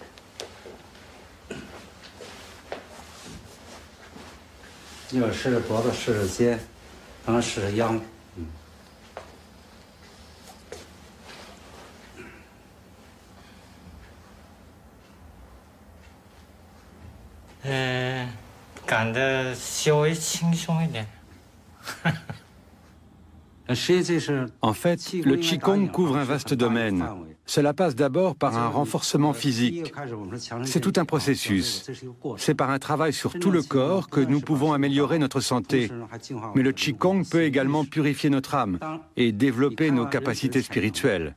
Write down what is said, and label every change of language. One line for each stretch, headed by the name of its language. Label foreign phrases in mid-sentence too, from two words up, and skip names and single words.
Chinese: 一会儿试试脖子，试试肩，然后试试腰。感觉稍微轻松一点。
French: En fait, le Qigong couvre un vaste domaine. Cela passe d'abord par un renforcement physique. C'est tout un processus. C'est par un travail sur tout le corps que nous pouvons améliorer notre santé. Mais le Qigong peut également purifier notre âme et développer nos capacités spirituelles.